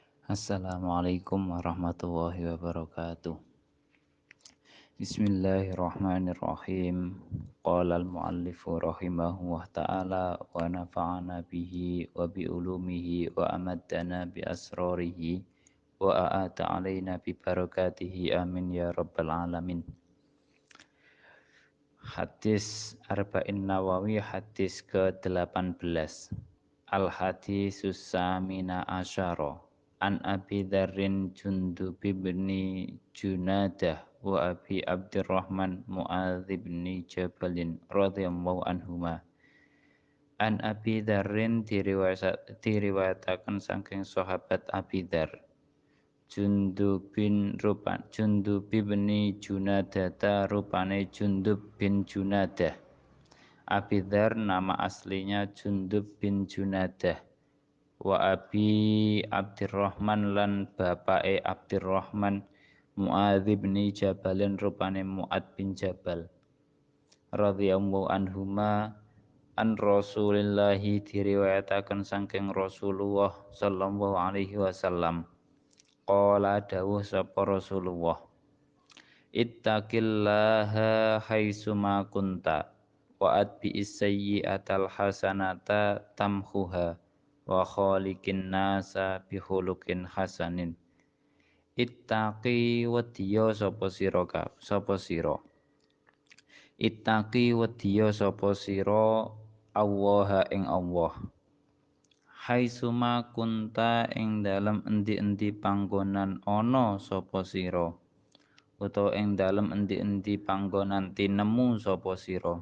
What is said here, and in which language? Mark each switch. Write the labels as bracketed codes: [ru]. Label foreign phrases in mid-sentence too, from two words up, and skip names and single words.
[ar] السلام عليكم ورحمة الله وبركاته. بسم الله الرحمن الرحيم. قال المؤلف رحمه الله تعالى ونفعنا به وبعلومه وأمدنا بأسراره وأعاد علينا ببركاته آمين يا رب العالمين. [id] Hadis Arba'in Nawawi hadis ke-18. [ar] الحديث الثامن عشر عن أبي ذر جندب بن جنادة وأبي عبد الرحمن معاذ بن جبل رضي الله عنهما. [jv] An Abi Dzarrin diriwayataken saking sahabat Abi Dzar. Jundub bin Junadata rupane Jundub bin Junadah. [id] Abi Dzar nama aslinya Jundub bin Junadah. [jv] Wa Abi Abdurrahman lan bapake Abdurrahman Muadz bin Jabalin rupane Muad bin Jabal [ar] رضي الله عنهما عن رسول الله [jv] diriwayataken saking Rasulullah [ar] صلى الله عليه وسلم. [jv] Qala dawuh sapa Rasulullah, [ar] اتق الله حيثما كنت وأتبع السيئة الحسنة تمحها وخالق الناس بخلق حسن. [jv] Ittaqi wedya sapa sira Ittaqi wedya sapa sira Allah ing Allah. [ar] حيثما كنت [jv] ing dalem endi-endi panggonan ana sapa sira utawa ing dalem endi-endi panggonan tinemu sapa sira.